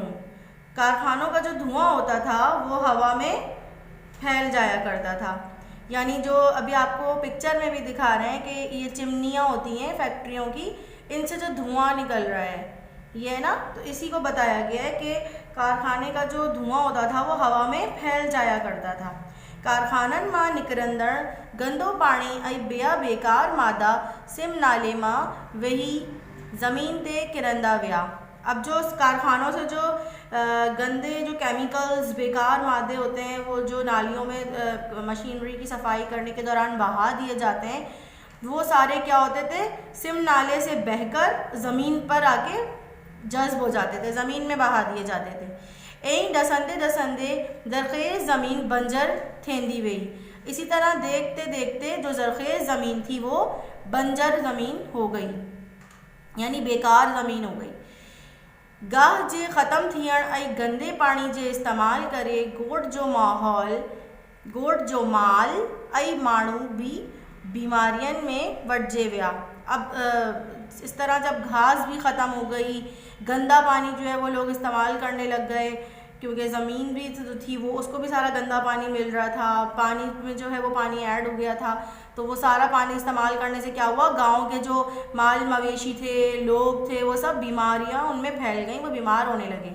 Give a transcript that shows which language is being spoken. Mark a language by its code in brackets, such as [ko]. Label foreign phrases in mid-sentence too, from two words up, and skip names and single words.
[ur] کارخانوں کا جو دھواں ہوتا تھا وہ ہوا میں پھیل جایا کرتا تھا. یعنی جو ابھی آپ کو پکچر میں بھی دکھا رہے ہیں کہ یہ چمنیاں ہوتی ہیں فیکٹریوں کی، ان سے جو دھواں نکل رہا ہے یہ ہے نا، تو اسی کو بتایا گیا ہے کہ کارخانے کا جو دھواں ہوتا تھا وہ ہوا میں پھیل جایا کرتا تھا. [sd] कारखानन मां निकरंदड़ गंदो पानी ऐं ॿिया बेकार मादा सिम नाले मां वही ज़मीन ते किरंदा विया। [ur] اب جو کارخانوں سے جو گندے جو کیمیکلز، بیکار مادے ہوتے ہیں وہ جو نالیوں میں مشینری کی صفائی کرنے کے دوران بہا دیے جاتے ہیں، وہ سارے کیا ہوتے تھے، سم نالے سے بہہ کر زمین پر آ کے جذب ہو جاتے تھے، زمین میں بہا دیے جاتے تھے. [sd] ऐं डसंदे डसंदे ज़रख़ेज़ ज़मीन बंजर थींदी वई। [ur] اسی طرح دیکھتے دیکھتے جو زرخیز زمین تھی وہ بنجر زمین ہو گئی، یعنی بیکار زمین ہو گئی. [sd] गाह जे ख़त्म थियण ऐं गंदे पानी जे इस्तेमाल करे गोठ जो माल ऐं माण्हू भी बीमारियन में वठजे विया। [ur] اب اس طرح جب گھاس بھی ختم ہو گئی، گندا پانی جو ہے وہ لوگ استعمال کرنے لگ گئے، کیونکہ زمین بھی تھی وہ اس کو بھی سارا گندا پانی مل رہا تھا، پانی میں جو ہے وہ پانی ایڈ ہو گیا تھا، تو وہ سارا پانی استعمال کرنے سے کیا ہوا، گاؤں کے جو مال مویشی تھے، لوگ تھے، وہ سب بیماریاں ان میں پھیل گئی، وہ بیمار ہونے لگے.